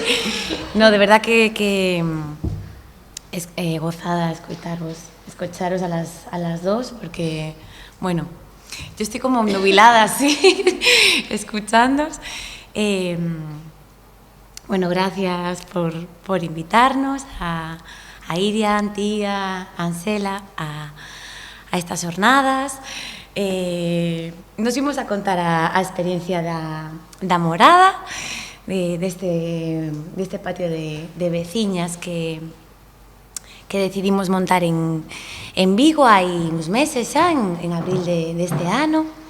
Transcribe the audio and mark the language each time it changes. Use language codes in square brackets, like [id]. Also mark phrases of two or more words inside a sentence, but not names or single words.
[es] No, de verdad que es gozada escucharos a las dos, porque, bueno, Yo estoy como nubilada así, escuchándoos. Bueno, gracias por invitarnos a Iria, a Antía, a Ansela, a estas jornadas. [gl] Nos imos a contar a experiencia da morada, deste patio de veciñas que decidimos montar en Vigo hai uns meses xa, en abril deste ano.